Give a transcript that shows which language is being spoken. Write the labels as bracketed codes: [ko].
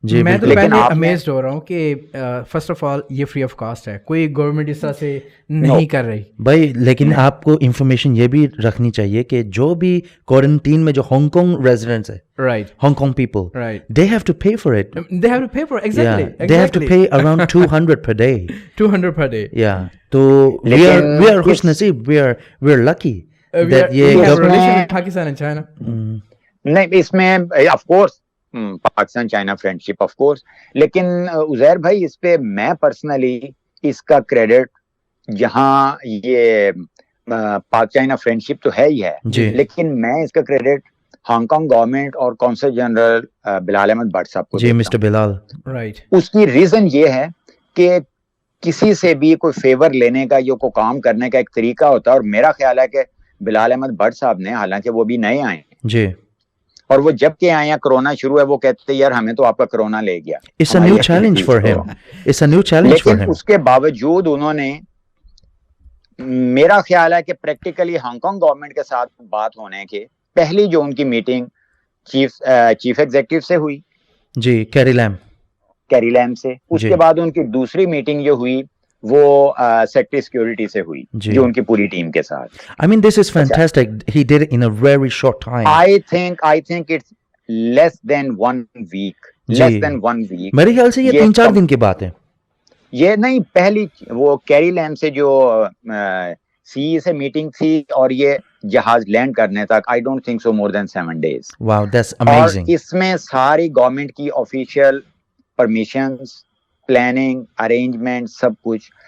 [ur] میں تو پہلے امیزڈ ہو رہا ہوں کہ فرسٹ آف آل یہ فری آف کاسٹ ہے, کوئی گورنمنٹ اس طرح سے نہیں کر رہی بھائی. لیکن آپ کو انفارمیشن یہ بھی رکھنی چاہیے کہ جو بھی کوارنٹین میں جو ہانگ کانگ ریزیڈنٹس ہے, Hong Kong people, [en] they have to pay for it. They have to pay for it. Exactly. They have to pay around 200 per day. 200 per day. Yeah. So we are [ur] خوش نصیب, [en] we are lucky that we have a relation with Pakistan and China. [ur] نہیں, اس میں of course Pakistan China friendship of course, لیکن عزیر بھائی اس پہ میں personally اس کا credit, جہاں یہ پاک چائنا فرینڈشپ تو ہے ہی ہے, لیکن میں اس کا کریڈٹ ہانگ کانگ گورنمنٹ اور کونسل جنرل بلال احمد بٹ صاحب کو. جی مسٹر بلال. رائٹ. اس کی ریزن یہ ہے کہ کسی سے بھی کوئی فیور لینے کا یا کوئی کام کرنے کا ایک طریقہ ہوتا ہے, اور میرا خیال ہے کہ بلال احمد بٹ صاحب نے, حالانکہ وہ بھی نئے آئے ہیں جی, اور وہ جب کے آئے ہیں کرونا شروع ہے, وہ کہتے ہیں یار ہمیں تو آپ کا کرونا لے گیا. [en] It's a new challenge for him. It's a new challenge for him. [ur] لیکن اس کے باوجود انہوں نے, میرا خیال ہے کہ پریکٹیکلی ہانگ کانگ گورنمنٹ کے ساتھ بات ہونے کے پہلی جو ان کی میٹنگ چیف ایگزیکٹو سے ہوئی, جی کیری لیم سے, اس کے بعد ان کی دوسری میٹنگ جو ہوئی وہ سیکٹری سیکیورٹی سے ہوئی, جو ان کی پوری ٹیم کے ساتھ. [en] I mean this is fantastic. He did it in a very short time. I think it's less than 1 week. Less than 1 week. [ur] میرے خیال سے یہ 3-4 دن کی بات ہے. یہ نہیں, پہلی وہ کیری لیم سے جو سی سے میٹنگ تھی اور یہ جہاز لینڈ کرنے تک, [en] I don't think so more than 7 days. Wow, that's amazing. [ur] اور اس میں ساری گورنمنٹ کی آفیشیل پرمیشنز, پلاننگ, ارینجمنٹ, سب کچھ.